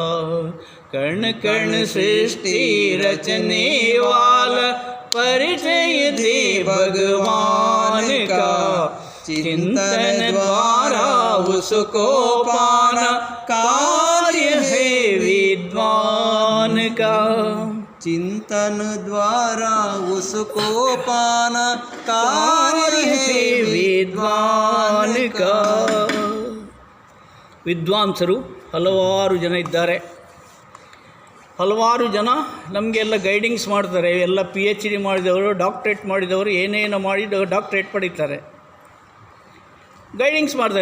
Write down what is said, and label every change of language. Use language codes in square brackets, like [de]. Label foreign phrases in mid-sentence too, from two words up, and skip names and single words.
[hi] कण कण सृष्टि रचने वाला, परिचय दे भगवान का, चिंतन द्वारा उसको पाना, कार्य है विद्वान का। चिंतन द्वारा उसको पाना, कार्य है ವಿದ್ವಾನ್ [kn] का। ವಿದ್ವಾಂಸರು ಹಲವಾರು ಜನ ಇದ್ದಾರೆ. ಹಲವಾರು ಜನ ನಮಗೆಲ್ಲ ಗೈಡಿಂಗ್ಸ್ ಮಾಡ್ತಾರೆ. ಎಲ್ಲ PhD ಮಾಡಿದವರು, ಡಾಕ್ಟ್ರೇಟ್ ಮಾಡಿದವರು, ಏನೇನೋ ಮಾಡಿ ಡಾಕ್ಟ್ರೇಟ್ ಪಡೀತಾರೆ, ಗೈಡಿಂಗ್ಸ್ ಮಾಡ್ತಾರೆ.